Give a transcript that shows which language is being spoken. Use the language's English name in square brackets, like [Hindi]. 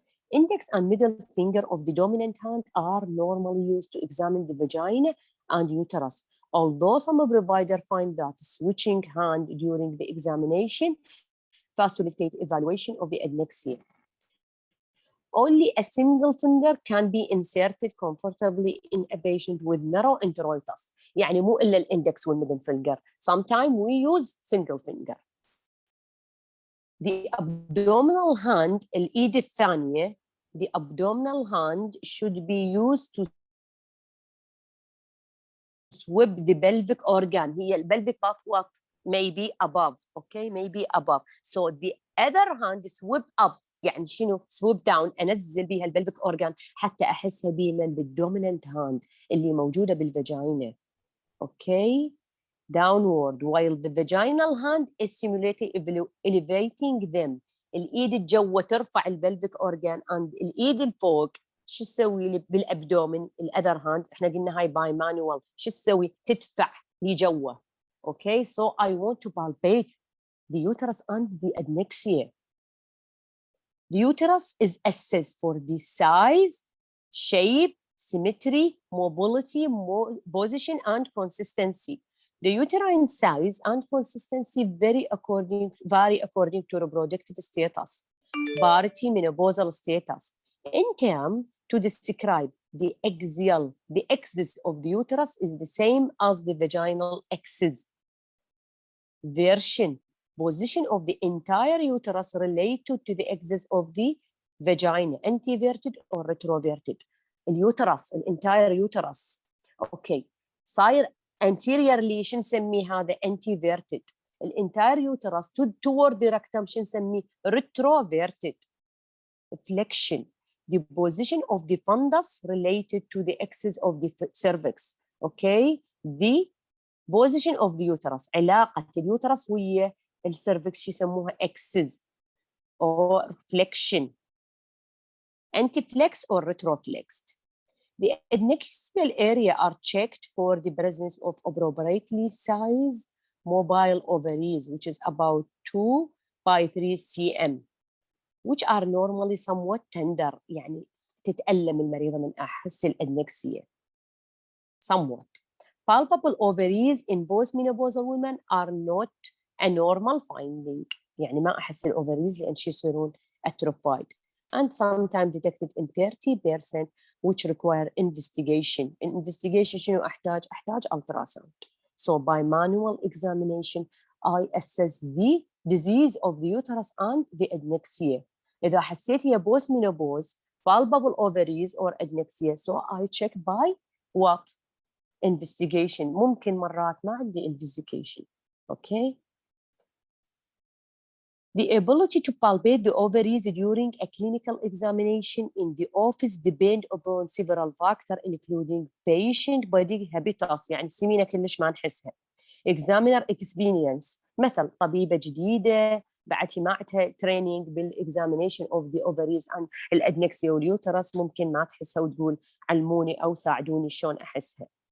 [English] Index and middle finger of the dominant hand are normally used to examine the vagina and uterus. Although some providers find that switching hand during the examination facilitates evaluation of the adnexia. Only a single finger can be inserted comfortably in a patient with narrow introitus. [Arabic] يعني مو إلا الإندكس والميدل finger. [English] Sometimes we use single finger. The abdominal hand, [Arabic] الإيد الثانية, [English] the abdominal hand should be used to sweep the pelvic organ. [Arabic] هي [English] pelvic part maybe above, okay, maybe above. So the other hand sweep up, [Arabic] يعني شنو [English] sweep down, [Arabic] أنزل بيها [English] pelvic organ [Arabic] حتى أحسها بمن بالdominant hand اللي موجودة بالفاجينا. [English] Okay, downward while the vaginal hand is stimulating elevating them. [Arabic] الإيد الجوة ترفع [English] pelvic organ and [Arabic] الإيد الفوق شو تسوي لي بالابدومن الاذر هاند؟ احنا قلنا هاي باي مانوال، شو تسوي؟ تدفع لجوا. [English] Okay so I want to palpate the uterus and the adnexia. The uterus is assessed for the size, shape, symmetry, mobility, position, and consistency. The uterine size and consistency vary according to reproductive status, puberty, menopausal status. In term, to describe the axis of the uterus is the same as the vaginal axis. Version, position of the entire uterus related to the axis of the vagina, anteverted or retroverted. [Arabic] الانتاير يوترس اوكي صاير anteriorly شو نسميه هذا anteverted. الانتاير يوترس [English] toward the rectum [Arabic] شو نسميه retroverted. [English] Flexion, the position of the fundus related to the axis of the cervix. Okay, the position of the uterus, [Arabic] علاقة اليوترس ويا السيرفكس شو يسموها [English] axis or flexion. Antiflex or retroflexed. The adnexal area are checked for the presence of appropriately sized mobile ovaries, which is about 2 by 3 cm, which are normally somewhat tender. [Arabic] يعني تتألم المريضة من أحس الأدنكسية. [English] Somewhat. Palpable ovaries in both menopausal women are not a normal finding. [Arabic] يعني ما أحس الأوفريز لأن يصيرون [English] atrophied. And sometimes detected in 30%, which require investigation. In investigation [Arabic] شنو أحتاج [English] ultrasound. So by manual examination, I assess the disease of the uterus and the adnexia. [Arabic] إذا حسيت هي [English] post menopause, palpable ovaries or adnexia, so I check by what? Investigation. [Arabic] ممكن مرات ما عندي investigation. [English] Okay. The ability to palpate the ovaries during a clinical examination in the office depend upon several factors including patient body habitus. [Arabic] يعني السمينة كلش ما نحسها. [English] Examiner experience. [Arabic] مثل طبيبة جديدة بعد معتها training بال [English] examination of the ovaries [Arabic] and الأدنكسيا واليوترس ممكن ما تحسها وتقول علموني أو ساعدوني شلون أحسها.